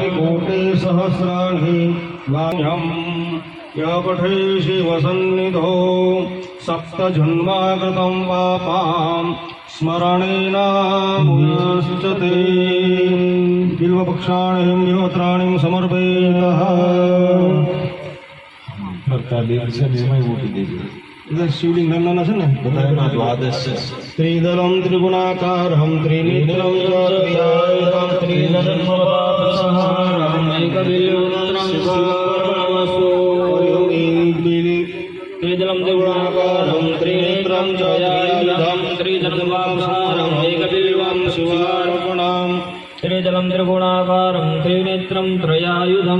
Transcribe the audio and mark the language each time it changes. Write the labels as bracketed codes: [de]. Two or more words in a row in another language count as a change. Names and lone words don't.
[sa] कोटिसहस्राणि वाण्यम् यपठे शिवसन्निधौ सप्तजन्माकृतं पापां स्मरणेन मुञ्चते बिल्वपक्षाणि बिल्वपत्राणि समर्पयेतः शिवलिंग [gu] નાના છે ને બધાના દ્વાદશ છે. [sa] ત્રિદલમ ત્રિગુણાકારમ ત્રિનેત્રમ ત્રિયાયુધમ ત્રિનદન્મપાપસંહારમ एकबिल्वं शिवार्पणमस्तु त्रिदलं त्रिगुणाकारं त्रिनेत्रं त्रियायुधं त्रिजन्मपापसंहारम् एकबिल्वं शिवार्पणम् त्रिदलं त्रिगुणाकारं त्रिनेत्रं त्रयायुधं